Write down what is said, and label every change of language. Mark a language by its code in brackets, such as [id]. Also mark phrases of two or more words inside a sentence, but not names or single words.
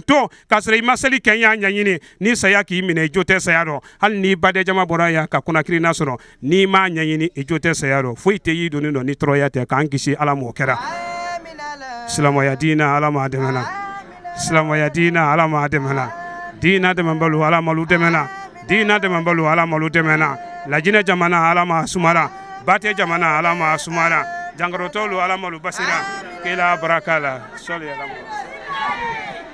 [bm] to k'a sɔrɔ i ma seli kɛ ɲa ɲaɲini ni saya k'i minɛ i jo tɛ saya rɔ hali ni baden jama bɔra ya ka kunnakirina sɔrɔ n'i ma ɲaɲini i jo tɛ saya rɔ foyi tɛ y'i donnen dɔ ni tɔɔrɔya tɛ k'an kisi ala m'o kɛra silamaya diina ala m'a dɛmɛna silamaya diina ala m'a dɛmɛna diina dɛmɛbalo ala malu dɛmɛna diina dɛmɛbalo ala malu dɛmɛna lajinɛ jamana ala m'a sumara bate jamana ala m'a sumara jangarotɔlu ala malu basira kila baraka la sɔli ala